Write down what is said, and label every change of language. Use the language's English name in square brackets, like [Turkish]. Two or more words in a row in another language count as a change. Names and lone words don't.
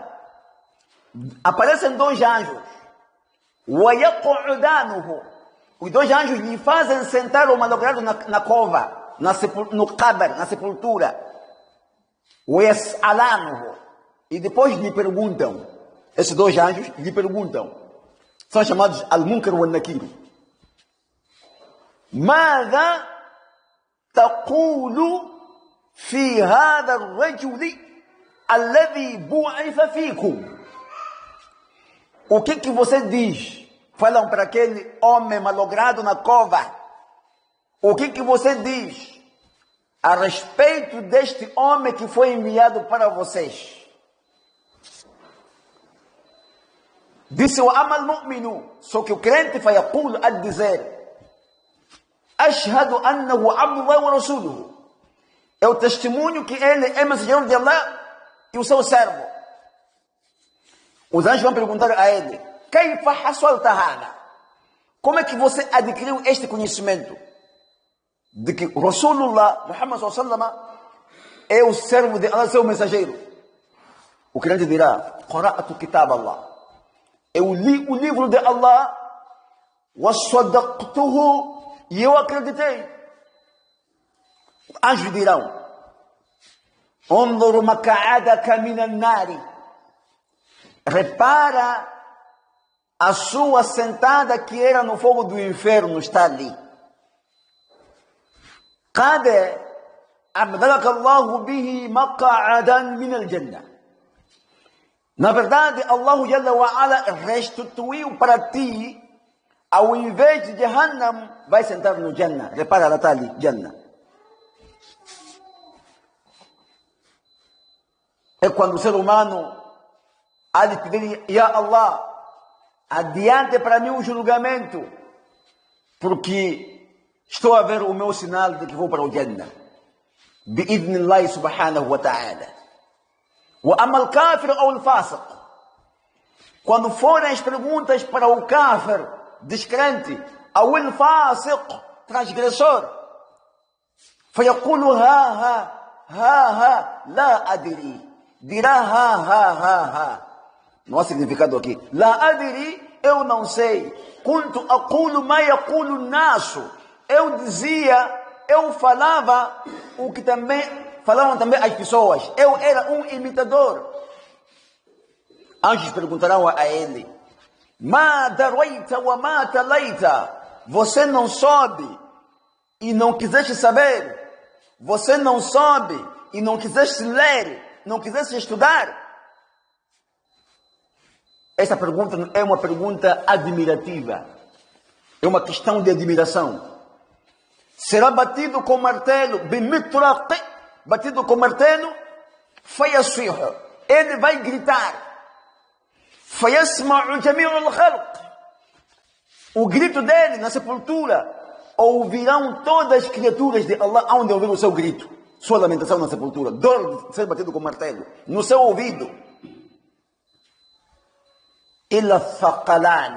[Portuguese] Aparecem dois anjos. وَيَقْعُدَانُهُ. Os dois anjos lhe fazem sentar o malogrado na cova, no qabr, na sepultura. وَيَسْأَلَانُهُ. E depois lhe perguntam, esses dois anjos lhe perguntam, são chamados Al-Munkar wa Nakir. [Arabic] ماذا تقول في هذا الرجل الذي بعث فيكم. [Portuguese] O que você diz? Falam para aquele homem malogrado na cova. O que você diz a respeito deste homem que foi enviado para vocês? Disse o [Arabic] قال المؤمن. [Portuguese] Só que o crente vai a dizer: [Arabic] أشهد أنه عبد الله ورسوله. [Portuguese] É o testemunho que ele é mensageiro de Allah e o seu servo. Os anjos vão perguntar a ele: [Arabic] كيف حصلت هذا? [Portuguese] Como é que você adquiriu este conhecimento de que Rasulullah Muhammad sallallahu é o servo de Allah, seu mensageiro? O crente dirá: [Arabic] قرأت كتاب الله. [Portuguese] Eu li o livro de Allah, wasadaqtuhu, e eu acreditei. Anjos dirão: [Arabic] انظر مقعدك من النار. [Portuguese] Repara a sua sentada que era no fogo do inferno, está ali. [Arabic] قد أبدلك الله به مقعدا من الجنة. [Portuguese] Na verdade, Allah [Arabic] جل وعلا [Portuguese] restituiu para ti, ao invés de Jahannam, vai sentar no Jannah. Repara, ela está ali, Jannah. É quando o ser humano há de pedir: Ya Allah, adiante para mim o julgamento, porque estou a ver o meu sinal de que vou para o Jannah. [Arabic] بإذن الله سبحانه وتعالى. وأما الكافر [Portuguese] ou o fasiq. Quando forem as perguntas para o kafir, descrente, ou o fasiq, transgressor, [Arabic] فيقول هاه لا أدري. [Portuguese] Dirá ha. Não há significado aqui. [Arabic] لا أدري, [Portuguese] eu não sei. [Arabic] كنت أقول ما يقول الناس. [Portuguese] Eu dizia, eu falava o que também falavam também as pessoas. Eu era um imitador. Anjos perguntarão a ele: [Arabic] ما دريت وما تليت. [Portuguese] Você não soube e não quiseste saber. Você não soube e não quiseste ler. Não quiseste estudar? Essa pergunta é uma pergunta admirativa. É uma questão de admiração. Será batido com martelo, bimitraq, batido com martelo, fayasfihu. Ele vai gritar. [Arabic] فيسمع جميع الخلق. [Portuguese] O grito dele na sepultura, ouvirão todas as criaturas de Allah, onde ouvir o seu grito. Sua lamentação na sepultura, dor de ser batido com martelo, no seu ouvido. [Arabic] إلا الثقلين.